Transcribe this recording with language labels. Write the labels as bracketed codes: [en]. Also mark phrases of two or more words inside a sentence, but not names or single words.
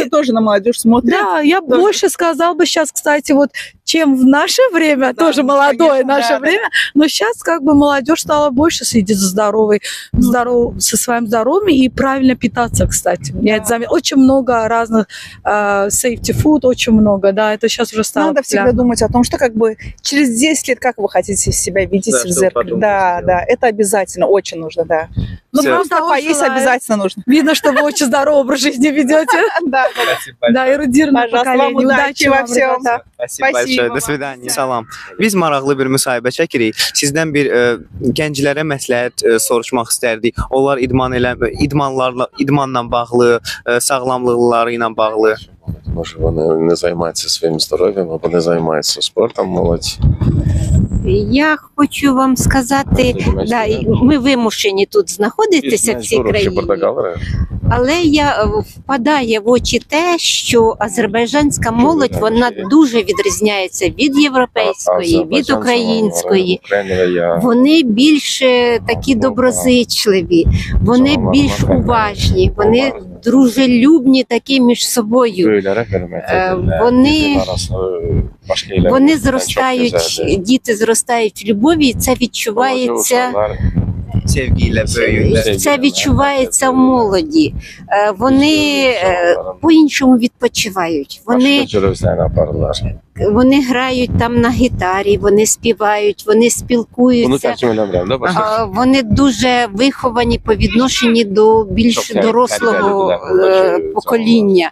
[ru] Взрослые тоже на молодежь смотрят. да, я Тоже. больше сказал бы сейчас, кстати, вот, чем в наше время, Да, тоже молодое конечно, наше да, время, но сейчас как бы молодежь стала больше следить за со своим здоровьем и правильно питаться, кстати. Я это заметила. Очень много разных [en] safety food, [ru] очень много, да, это сейчас уже стало Надо всегда популярно. думать о том, что как бы через 10 лет, как вы хотите себя видеть Да, в чтобы зеркале. потом Да, сделать. да, это обязательно, очень нужно, да. Ну, Всё. просто Того поесть желаю. обязательно нужно. Видно, что вы очень здоровый образ жизни ведете. Да, Да, эрудированное Пожалуйста, вам поколение. удачи во всем. ребята. Спасибо Спасибо большое. До вам. свидания. [az] Salam. Biz maraqlı bir müsahibə çəkirik. Sizdən bir gənclərə məsləhət soruşmaq istərdik. Onlar idmanla bağlı, sağlamlıqları ilə bağlı. [uk] Може, вони не займаються своїм здоров'ям або не займаються спортом, молодь. Я хочу вам сказати, да, ми вимушені тут знаходитися в цій країні, але впадає в очі те, що азербайджанська молодь, вона дуже відрізняється від європейської, від української. Вони більш такі доброзичливі, вони більш уважні, вони дружелюбні такі між собою. Вони зростають, діти зростають в любові, і це відчувається. [az] Sevgi ilə böyüyürlər. [uk] Це відчувається в молоді. Вони по-іншому відпочивають. Вони грають там на гітарі, вони співають, вони спілкуються. Вони дуже виховані по відношенню до більш дорослого покоління.